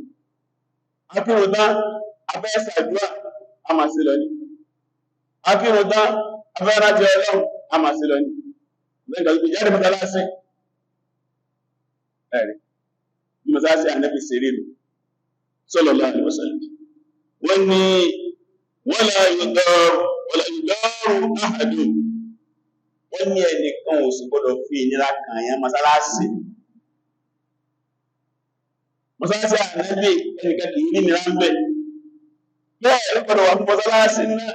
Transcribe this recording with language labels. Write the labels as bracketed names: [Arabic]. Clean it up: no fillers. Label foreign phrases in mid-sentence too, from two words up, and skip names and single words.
[Yoruba] Akírun náà afẹ́ ṣàdúrà a máa sí lọ ní. Akírun náà afẹ́ rájẹ Ọlọ́run a máa sí lọ ní. Lẹ́yìn ìgbà tó jáde mọ́sálásí ẹ̀rí. Bí mọ́sálásí ànábì ṣe rí nù. [Arabic] صلى الله عليه وسلم. [Yoruba] Wọ́n ní [Arabic] ولا يضار أحد. [Yoruba] Wọ́n ní ẹnìkan ò sì gbọ́dọ̀ fi ìnira kàn yẹn mọ́sálásí. Mọ́sálásí Ànábì ẹnìkan kì í ní ìnira ń bẹ̀. Bẹ́ẹ̀ ló gbọ́dọ̀ wà fún mọ́sálásí náà.